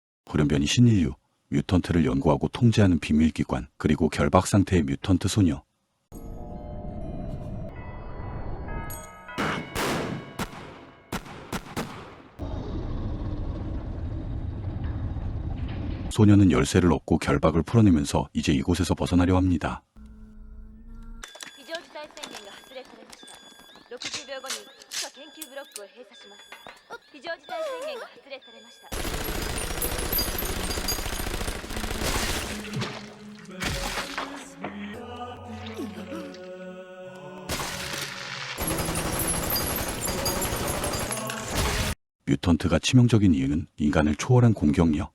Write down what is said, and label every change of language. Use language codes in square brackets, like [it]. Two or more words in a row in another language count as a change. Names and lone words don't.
[ko] 돌연변이 신인류, 뮤턴트를 연구하고 통제하는 비밀기관, 그리고 결박 상태의 뮤턴트 소녀. 소녀는 열쇠를 얻고 결박을 풀어내면서 이제 이곳에서 벗어나려 합니다. [ja] 非常事態宣言が発令されました。60秒後に地下研究ブロックを閉鎖します。非常事態宣言が発令されました。 [ko] 뮤턴트가 치명적인 이유는 인간을 초월한 공격력.